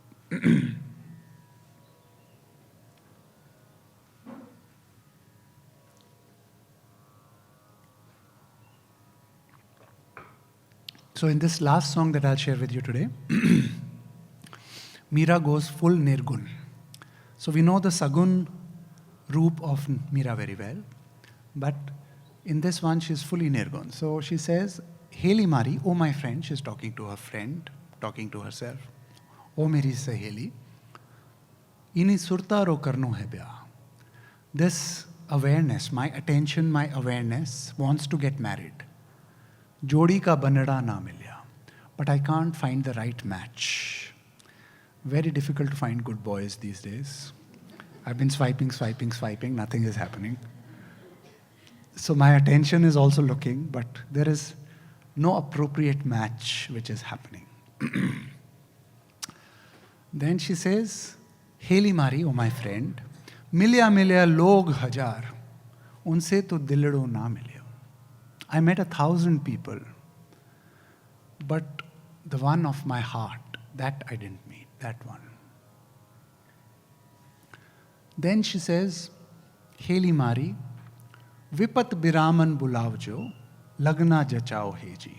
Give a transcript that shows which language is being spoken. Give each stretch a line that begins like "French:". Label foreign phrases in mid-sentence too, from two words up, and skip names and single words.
English: So in this last song that I'll share with you today, Meera goes full Nirgun. So we know the Sagun roop of Meera very well, but in this one she's fully Nirgun. So she says,
Rajasthani: हेली म्हारी,
English: oh my friend, she's talking to her friend, talking to herself.
Rajasthani: ओ मेरी सहेली, इनी सुरता रो करणो है ब्या.
English: This awareness, my attention, my awareness wants to get married.
Rajasthani: जोड़ी का बनड़ा ना मिल्या.
English: But I can't find the right match. Very difficult to find good boys these days. I've been swiping, nothing is happening. So my attention is also looking, but there is no appropriate match which is happening. Then she says,
Rajasthani: हेली म्हारी,
English: oh my friend,
Rajasthani: मिल्या लोग हजार, उनसे तो दिलड़ो ना मिल्या.
English: I met 1,000 people, but the one of my heart, that I didn't meet, that one. Then she says,
Rajasthani: हेली म्हारी, विपत बिरामण बुलावजो, लगन जचाओ हेजी.